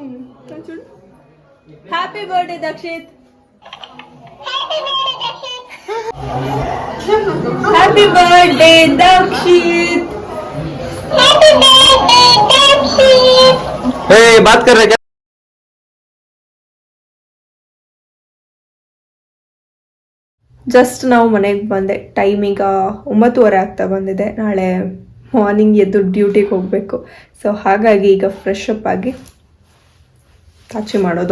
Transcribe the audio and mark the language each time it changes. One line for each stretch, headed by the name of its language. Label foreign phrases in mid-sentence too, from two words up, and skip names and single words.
English: happy birthday Dakshit happy birthday Dakshit
Hindi: बात कर रहे क्या
Kannada: ಜಸ್ಟ್ ನಾವು ಮನೆಗೆ ಬಂದೆ. ಟೈಮ್ ಈಗ 9:30 ಆಗ್ತಾ ಬಂದಿದೆ. ನಾಳೆ ಮಾರ್ನಿಂಗ್ ಎದ್ದು ಡ್ಯೂಟಿಗೆ ಹೋಗಬೇಕು. ಸೊ ಹಾಗಾಗಿ ಈಗ
English: fresh up
Kannada: ಆಗಿ ತಾಚಿ ಮಾಡೋದು.